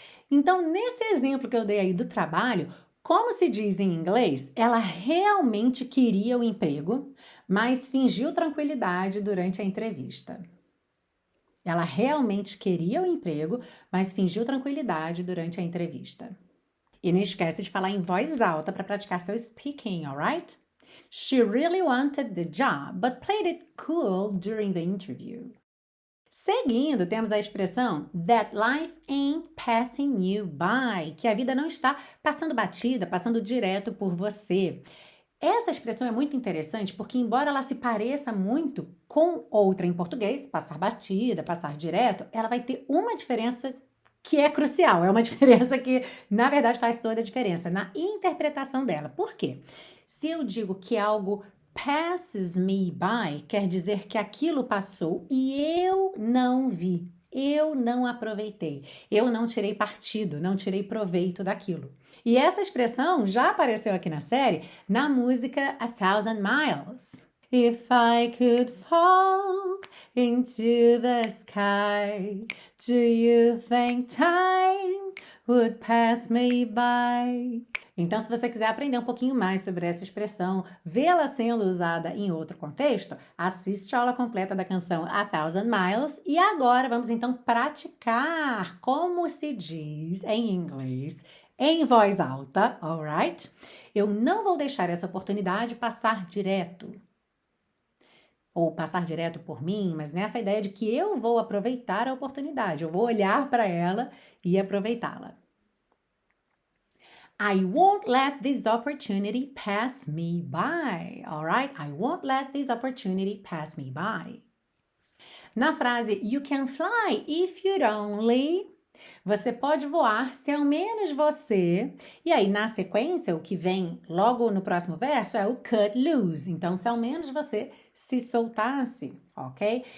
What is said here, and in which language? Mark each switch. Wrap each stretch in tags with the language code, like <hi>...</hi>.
<pt>Então, nesse exemplo que eu dei aí do trabalho, como se diz em inglês, ela realmente queria o emprego, mas fingiu tranquilidade durante a entrevista. Ela realmente queria o emprego, mas fingiu tranquilidade durante a entrevista. E não esquece de falar em voz alta para praticar seu speaking, alright?</pt> <en>She really wanted the job, but played it cool during the interview.</en> <pt>Seguindo, temos a expressão</pt> <en>that life ain't passing you by,</en> <pt>que a vida não está passando batida, passando direto por você. Essa expressão é muito interessante porque, embora ela se pareça muito com outra em português, passar batida, passar direto, ela vai ter uma diferença que é crucial, é uma diferença que, na verdade, faz toda a diferença na interpretação dela. Por quê? Se eu digo que algo passes me by, quer dizer que aquilo passou e eu não vi, eu não aproveitei, eu não tirei partido, não tirei proveito daquilo. E essa expressão já apareceu aqui na série, na música A Thousand Miles.</pt> <en>If I could fall into the sky, do you think time would pass me by?</en> <pt>Então, se você quiser aprender um pouquinho mais sobre essa expressão, vê-la sendo usada em outro contexto, assiste a aula completa da canção A Thousand Miles. E agora vamos então praticar como se diz em inglês em voz alta, alright? Eu não vou deixar essa oportunidade passar direto. Ou passar direto por mim, mas nessa ideia de que eu vou aproveitar a oportunidade, eu vou olhar para ela e aproveitá-la.</pt> <en>I won't let this opportunity pass me by, alright? I won't let this opportunity pass me by.</en> <pt>Na frase</pt> <en>you can fly if you'd only,</en> <pt>você pode voar se ao menos você... E aí, na sequência, o que vem logo no próximo verso é o cut loose. Então, se ao menos você se soltasse, ok?</pt>